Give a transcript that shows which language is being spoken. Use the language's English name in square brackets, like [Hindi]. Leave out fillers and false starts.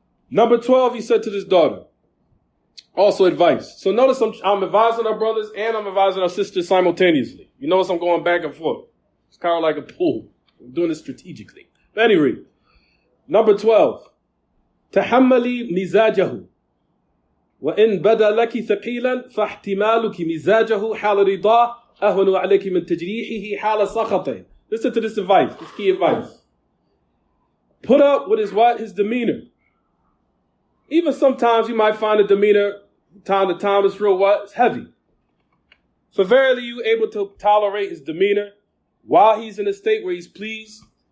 [English] Number 12, he said to this daughter, also advice. So notice I'm advising our brothers and I'm advising our sisters simultaneously. You notice I'm going back and forth. It's kind of like a pool. I'm doing it strategically. But anyway, number 12. [Arabic] تحملي مزاجه وإن بدا لك ثقيلا فاحتمالك مزاجه حال رضاه أهون عليك من تجريحه حال سخطه. [English] Listen to this advice, this key advice. Put up with his demeanor. Even sometimes you might find the demeanor time to time is real it's heavy. So verily you able to tolerate his demeanor while he's in a state where he's pleased.